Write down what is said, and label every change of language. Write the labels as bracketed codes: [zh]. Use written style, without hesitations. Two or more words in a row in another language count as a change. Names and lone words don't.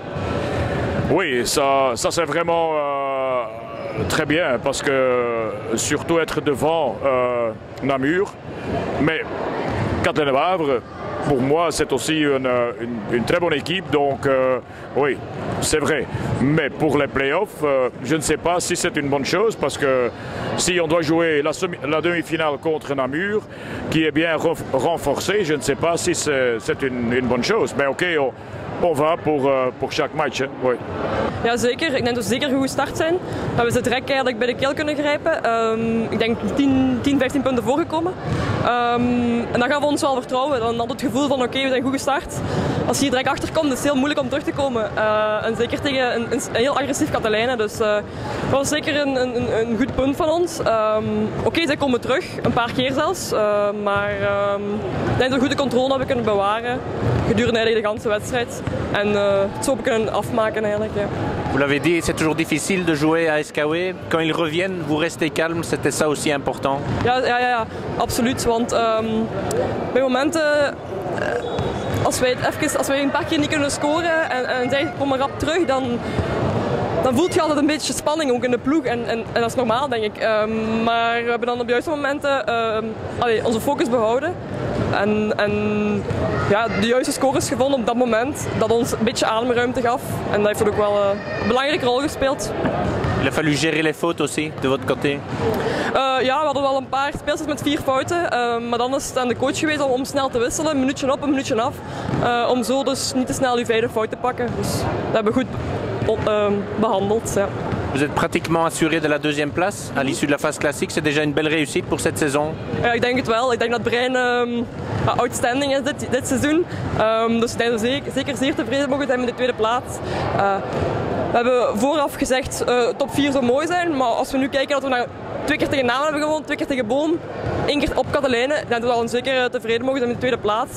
[fr] Oui, ça c'est vraiment très bien parce que surtout être devant Namur, mais Katelijne-Wavre, pour moi, c'est aussi une très bonne équipe, donc oui, c'est vrai. Mais pour les playoffs, je ne sais pas si c'est une bonne chose, parce que si on doit jouer la demi-finale contre Namur, qui est bien renforcée, je ne sais pas si c'est une bonne chose. Mais ok, on va pour chaque match. Hè? Oui. [nl] Ja, zeker. Ik denk dat we zeker goed gestart zijn. Dat we ze direct eigenlijk bij de keel kunnen grijpen. Ik denk 10-15 punten voorgekomen. En dan gaan we ons wel vertrouwen. Dan had het gevoel van oké, we zijn goed gestart. Als je hier direct achter komt, is het heel moeilijk om terug te komen. En zeker tegen een heel agressief Katelijne. Dus dat was zeker een goed punt van ons. Oké, zij komen terug. Een paar keer zelfs. Maar ik denk dat we goede controle hebben kunnen bewaren. Gedurende eigenlijk de hele wedstrijd. En het zo kunnen afmaken eigenlijk. Ja. [fr] Vous l'avez dit, c'est toujours difficile de jouer à Escaoué. Quand ils reviennent, vous restez calme, c'était ça aussi important? [nl] Ja, absoluut. Want bij momenten, als wij een paar keer niet kunnen scoren en zij komen rap terug, dan voelt je altijd een beetje spanning ook in de ploeg. En dat is normaal, denk ik. Maar we hebben dan op de juiste momenten onze focus behouden. En ja, de juiste scores gevonden op dat moment, dat ons een beetje ademruimte gaf. En dat heeft ook wel een belangrijke rol gespeeld. [fr] Il a fallu gérer les fautes aussi, de votre côté? [nl] Ja, we hadden wel een paar speelsters met 4 fouten. Maar dan is het aan de coach geweest om snel te wisselen, een minuutje op, een minuutje af. Om zo dus niet te snel die 5e fout te pakken. Dus dat hebben we goed behandeld. Ja. [fr] Vous êtes pratiquement assuré de la deuxième place à l'issue de la phase classique. C'est déjà une belle réussite pour cette saison. [nl] Ja, ik denk het wel. Ik denk dat Brein outstanding is dit seizoen. Dus ik denk dat we zeker zeer tevreden mogen zijn met de tweede plaats. We hebben vooraf gezegd top 4 zou mooi zijn, maar als we nu kijken dat we nou 2 keer tegen Namen hebben gewonnen, 2 keer tegen Boom, 1 keer op Katelijnen, dan dat we al zeker tevreden mogen zijn met de tweede plaats.